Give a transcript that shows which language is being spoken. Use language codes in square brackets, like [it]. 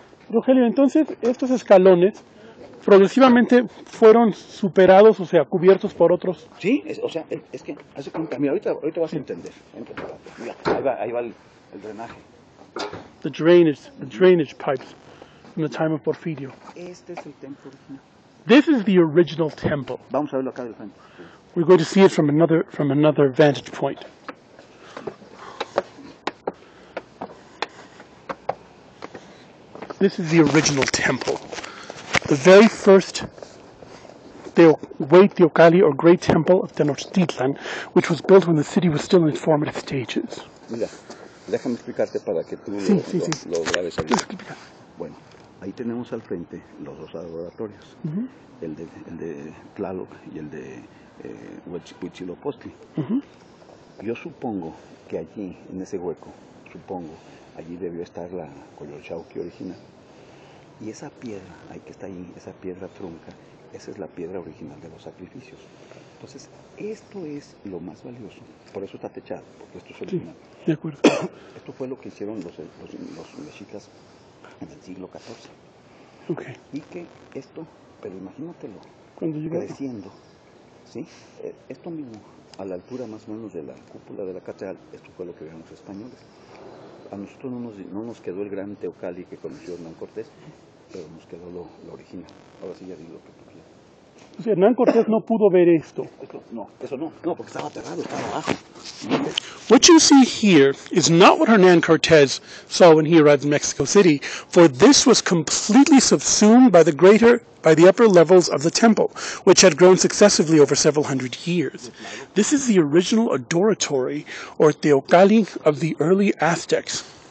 [es] Rogelio, entonces estos escalones progresivamente fueron superados, o sea, cubiertos por otros. Sí, o sea, es que hace cuenta, mira, ahorita vas a entender. Mira, ahí va el drenaje. [en] The drainage pipes from the time of Porfirio. [es] Este es el templo original. [en] This is the original temple. [es] Vamos a verlo acá del frente. [en] We're going to see it from another vantage point. This is the original temple. The very first Teocalli, or Great Temple of Tenochtitlan, which was built when the city was still in its formative stages. [es] Mira, déjame explicarte para que tú lo grabes ahí. Bueno, ahí tenemos al frente los dos adoratorios, el de Tlaloc y el de Huitzilopochtli. Yo supongo que allí, en ese hueco, allí debió estar la Coyolxauhqui original. Y esa piedra, ahí que está ahí, esa piedra trunca, esa es la piedra original de los sacrificios. Entonces, esto es lo más valioso. Por eso está techado, porque esto es original. Sí, de acuerdo. Esto fue lo que hicieron los mexicas en el siglo XIV. Okay. Y que esto, pero imagínatelo, creciendo. ¿sí? Esto mismo, a la altura más o menos de la cúpula de la catedral, esto fue lo que vieron los españoles. A nosotros no nos quedó el gran Teocalli que conoció Hernán Cortés, pero nos quedó lo original. Ahora sí ya digo lo que tú quieras. O sea, Hernán Cortés no pudo ver esto. Eso no, porque estaba aterrado, estaba abajo. [en] What you see here is not what Hernán Cortés saw when he arrived in Mexico City, for this was completely subsumed by the upper levels of the temple, which had grown successively over several hundred years. This is the original adoratory, or teocalli, of the early Aztecs.